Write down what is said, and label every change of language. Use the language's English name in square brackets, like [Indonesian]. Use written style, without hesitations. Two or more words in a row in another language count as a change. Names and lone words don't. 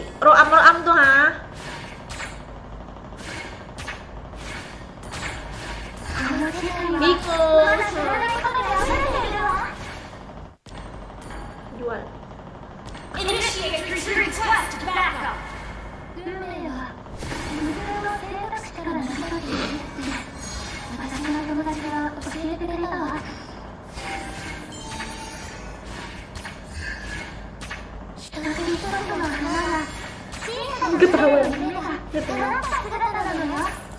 [Indonesian] Roam tuh ha? Bingung. Jual. [English] Initiate request backup! [Japanese] 運命は自分の選択肢から成り立っているって私の友達が教えてくれたわ。一つ一つの花が小さな夢が叶った姿なのよ。